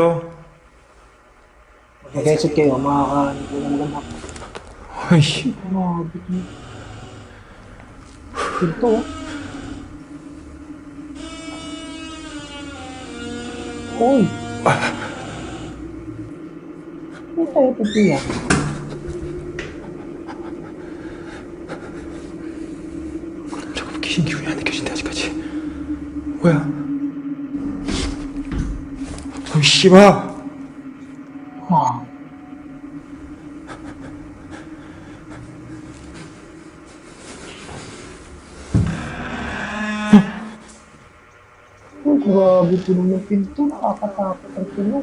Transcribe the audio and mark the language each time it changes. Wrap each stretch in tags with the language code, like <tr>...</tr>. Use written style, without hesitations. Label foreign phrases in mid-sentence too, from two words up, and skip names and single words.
<tl>Mag-headset kayo, makakaganda.</tl> <ko>아이씨.</ko> <tl>Grabe. Pinto. Uy. Ano tayo pinto yan?</tl> <ko>잠깐 귀신 기운이 안 느껴진다 아직까지. 뭐야? 어이 씨발.</ko> <tl>Ah. Oh, grabe tunog ng pinto. Nakakatakot ang tunog.</tl>